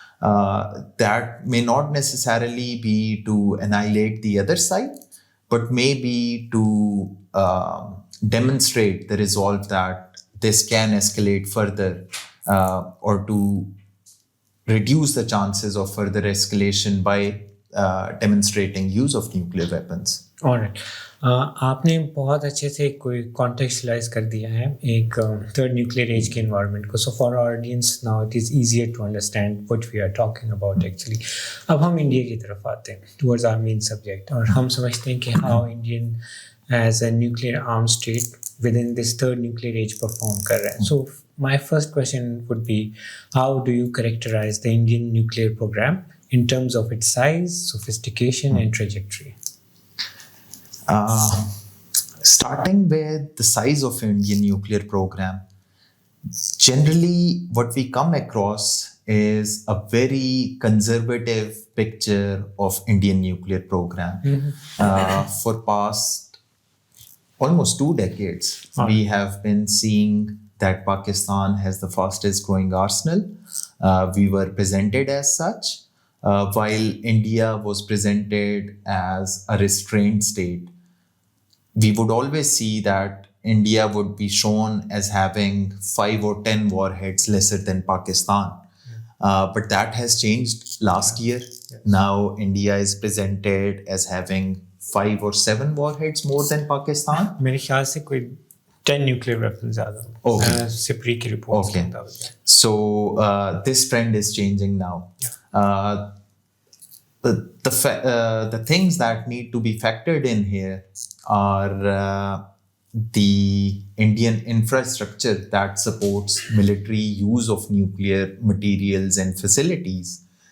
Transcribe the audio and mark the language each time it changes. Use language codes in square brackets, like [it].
[en] That may not necessarily be to annihilate the other side, but maybe to demonstrate the resolve that this can escalate further, or to reduce the chances of further escalation by demonstrating use of nuclear weapons. Alright. [ur] آپ نے بہت اچھے سے کوئی کانٹیکسچلائز کر دیا ہے ایک تھرڈ نیوکلیئر ایج کے انوائرمنٹ کو. [en] So for our audience now it is easier to understand what we are talking about actually. [ur] اب ہم انڈیا کی طرف آتے ہیں [en] towards our main subject, [ur] اور ہم سمجھتے ہیں کہ how Indian as a nuclear arm state with in this third nuclear age perform کر رہے ہیں. [en] So my first question would be how do you characterise the Indian nuclear program in terms of its size, sophistication and trajectory? Starting with the size of Indian nuclear program, generally what we come across is a very conservative picture of Indian nuclear program. For past almost 2 decades, we have been seeing that Pakistan has the fastest growing arsenal. We were presented as such. While India was presented as a restrained state, we would always see that India would be shown as having 5 or 10 warheads lesser than Pakistan. But that has changed last year. Yes. Now India is presented as having 5 or 7 warheads more than Pakistan. [ur] میرے خیال سے کوئی 10 nuclear weapons زیادہ. [en] Okay. [ur] سپری کی report. [en] Okay. So this trend is changing now. Yeah. The things that need to be factored in here are the Indian infrastructure that supports military use of nuclear materials and facilities.